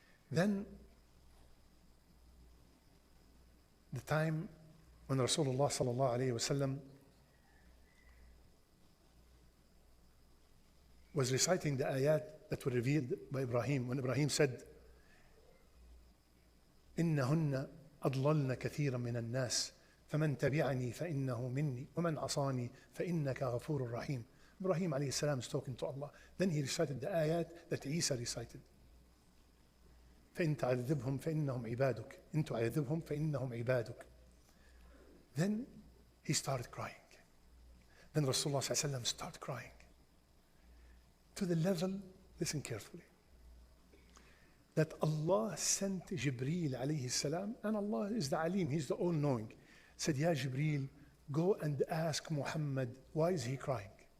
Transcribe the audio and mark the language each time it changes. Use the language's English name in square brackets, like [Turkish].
[English] Then, the time when Rasulullah sallallahu alayhi wasallam was reciting the ayat that were revealed by Ibrahim, when Ibrahim said, [Arabic] إِنَّهُنَّ أَضْلَلْنَ كَثِيرًا مِنَ النَّاسِ فَمَنْ تَبِعَنِي فَإِنَّهُ مِنِّي وَمَنْ عَصَانِي فَإِنَّكَ غَفُورٌ رَحِيمٌ. [English] Ibrahim alayhi salam is talking to Allah. Then he recited the ayat that Isa recited. [Arabic] فإن تعذبهم فإنهم عبادك إن تعذبهم فإنهم عبادك. [English] Then he started crying. Then Rasulullah sallallahu alaihi wasallam started crying to the level, listen carefully, that Allah sent Jibreel alayhi salam, and Allah is the Alim, He's the all-knowing, said, Ya Jibreel, go and ask Muhammad, why is he crying?